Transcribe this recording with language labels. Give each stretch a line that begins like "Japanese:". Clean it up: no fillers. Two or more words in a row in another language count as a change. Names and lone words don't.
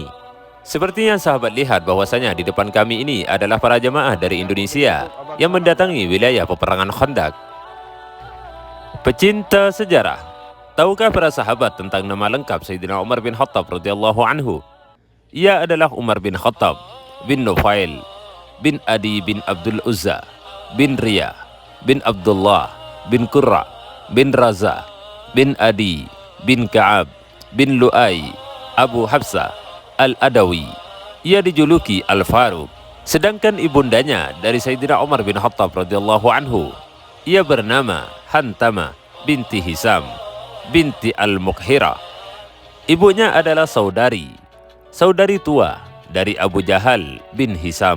Indonesian: Seperti yang sahabat lihat bahwasanya di depan kami ini adalah para jamaah dari Indonesia yang mendatangi wilayah peperangan Khandaq. Pecinta sejarah, tahukah para sahabat tentang nama lengkap Sayyidina Umar bin Khattab
Arabic: رضي الله عنه?
Indonesian: Ia adalah Umar bin Khattab bin Nufail bin Adi bin Abdul Uzza bin Riyah bin Abdullah bin Qurra bin Raza bin Adi bin Ka'ab bin Lu'ay Abu Hafsah Al-Adawi. Ia dijuluki Al-Faruq. Sedangkan ibundanya dari Sayyidina Umar bin Khattab
Arabic: رضي الله عنه,
Indonesian: ia bernama Hantama binti Hisam binti Al-Mukhira. Ibunya adalah saudari tua dari Abu Jahal bin Hisam.